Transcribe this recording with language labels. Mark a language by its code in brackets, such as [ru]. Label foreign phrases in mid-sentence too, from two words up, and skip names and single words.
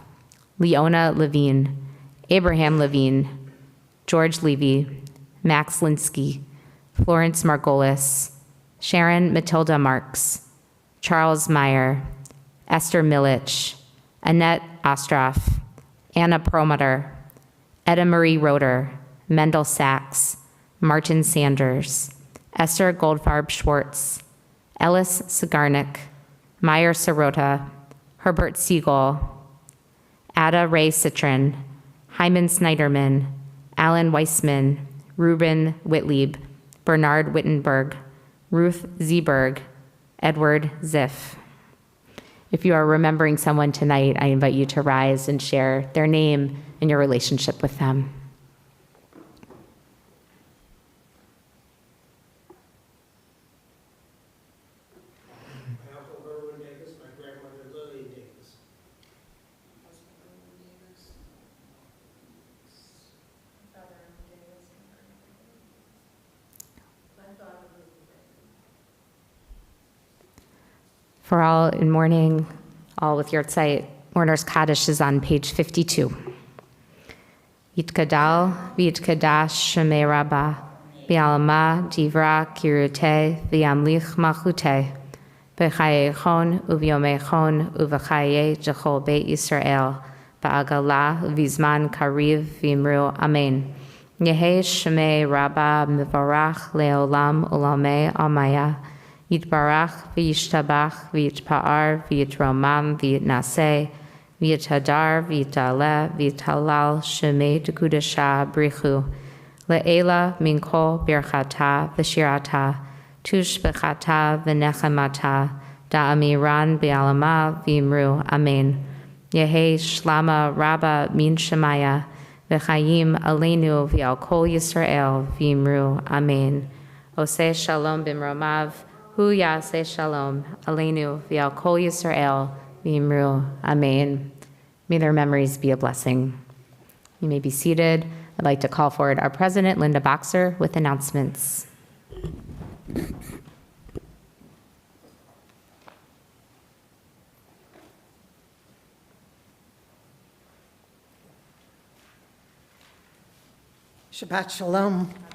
[en] Leona Levine, Abraham Levine, George Levy, Max Linsky, Florence Margolis, Sharon Matilda Marks, Charles Meyer, Esther Milich, Annette Ostroff, Anna Perlmutter, Etta Marie Roeder, Mendel Sachs, Martin Sanders, Esther Goldfarb Schwartz, Ellis Sigarnik, Meyer Sirota, Herbert Siegel, Ada Ray Citron, Hyman Snyderman, Alan Weissman, Ruben Whitlieb, Bernard Wittenberg, Ruth Zeberg, Edward Ziff. If you are remembering someone tonight, I invite you to rise and share their name and your relationship with them. My uncle Irwin Davis, my grandmother Lily Davis. For all in mourning, all with Yahrzeit, Mourner's Kaddish is on page 52. [arc] יתגדל ויתקדש שמה רבא, בעלמא די ברא כרעותה וימליך מלכותה, בחייכון וביומיכון ובחיי דכל בית ישראל, בעגלא ובזמן קריב ואמרו אמן. יהא שמה רבא מברך לעלם ולעלמי עלמיא, יתברך וישתבח ויתפאר ויתרומם ויתנשא ויתהדר ויתעלה ויתהלל שמה דקודשא בריך הוא לעלא מן כל ברכתא ושירתא תשבחתא ונחמתא דאמירן בעלמא ואמרו אמן. יהא שלמא רבא מן שמיא וחיים עלינו ועל כל ישראל ואמרו אמן. [he] עשה שלום במרומיו הוא יעשה שלום, עלינו, ועל כל ישראל, ואמרו, Amen. [en] May their memories be a blessing. You may be seated. I'd like to call forward our president, Linda Boxer, with announcements. [he] שבת שלום.